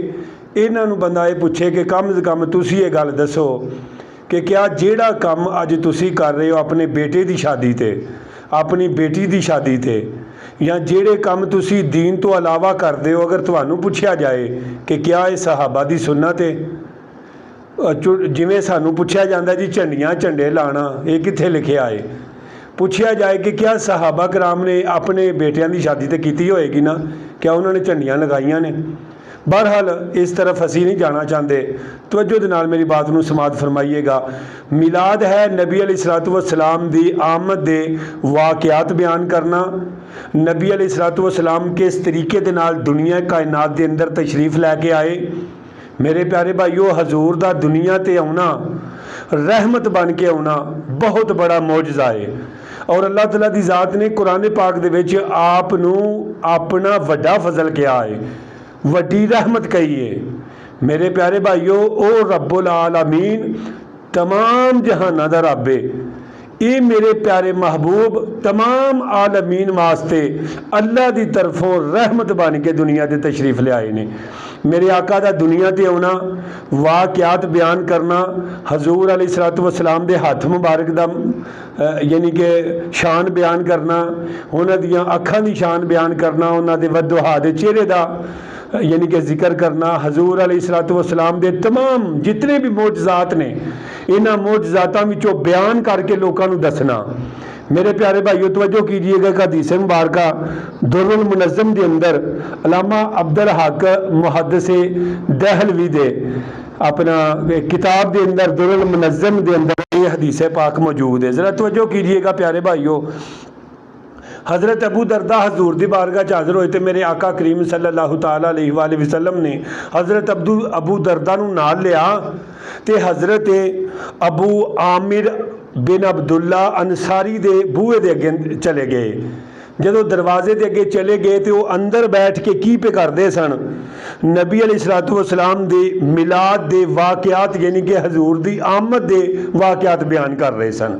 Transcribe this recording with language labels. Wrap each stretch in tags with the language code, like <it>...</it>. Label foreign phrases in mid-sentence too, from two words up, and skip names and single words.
<pa>انہاں نوں بندہ یہ پوچھے کہ کم سے کم تسی یہ گل دسو کہ کیا جہڑا کام اج تسی کر رہے ہو اپنے بیٹے کی شادی تے، اپنی بیٹی کی شادی تے، یا جہڑے کام تسی دین تو علاوہ کرتے ہو، اگر تہانوں پوچھا جائے کہ کیا یہ صحابہ کی سنت ہے? جویں سانوں پوچھا جاتا جی جھنڈیاں جھنڈے لانا، یہ کتھے لکھیا ہے? پوچھا جائے کہ کیا صحابہ کرام نے اپنے بیٹیاں کی شادی تو کی ہوئے گی نا، کیا انہوں نے جھنڈیاں لگائیاں نے? بہرحال اس طرف اسی نہیں جانا چاہتے. توجہ دے نال میری بات نوں سماعت فرمائیے گا۔ میلاد ہے نبی</pa> <ar>عليه الصلاة والسلام</ar> <pa>دی آمد دے واقعات بیان کرنا، نبی</pa> <ar>عليه الصلاة والسلام</ar> <pa>کس طریقے دے نال دنیا کائنات دے اندر تشریف لیکے آئے. میرے پیارے بھائیو، حضور دا دنیا تے آؤنا، رحمت بن کے آؤنا بہت بڑا معجزہ ہے. اور اللہ تعالیٰ دی ذات نے قرآن پاک دے وچ آپ نوں اپنا وڈا فضل کیا ہے، وڈی رحمت کہی ہے. میرے پیارے بھائیو، او</pa> <ar>رب العالمين</ar> <pa>تمام جہاناں دا رب ہے. یہ میرے پیارے محبوب تمام عالمین واسطے اللہ کی طرفوں رحمت بن کے دنیا کے تشریف لے آئے نے. میرے آقا دا دنیا تے آؤنا، واقعات بیان کرنا، حضور</pa> <ar>عليه الصلاة والسلام</ar> <pa>دے ہتھ مبارک دا یعنی کہ شان بیان کرنا، انہاں دیاں اکھاں دی شان بیان کرنا، انہاں دے ودوہا دے چہرے دا یعنی کہ ذکر کرنا، حضور</pa> <ar>عليه الصلاة والسلام</ar> <pa>دے تمام جتنے بھی معجزات نے، انہاں معجزاتاں وچوں بیان کرکے لوگوں کو دسنا. میرے پیارے بھائیو توجہ کیجیے گا، حدیث مبارکہ درالمنظم کے اندر علامہ عبدالحق محدث دہلوی دے اپنا کتاب کے اندر درالمنظم کے اندر یہ حدیث پاک موجود ہے. ذرا توجہ کیجیے گا پیارے بھائیو. حضرت ابو درداء حضور دی بارگاہ چ حاضر ہوئے تو میرے آقا کریم</pa> <ar>صلى الله تعالى عليه وسلم</ar> <pa>نے حضرت ابو درداء نوں نال لیا تو حضرت ابو عامر بن عبداللہ انصاری دے بوہے دے اگے چلے گئے. جدوں دروازے کے اگے چلے گئے تو وہ اندر بیٹھ کے کی پے کرتے سن? نبی</pa> <ar>عليه الصلاة والسلام</ar> <pa>دے میلاد دے واقعات یعنی کہ حضور دی آمد دے واقعات بیان کر رہے سن.</pa>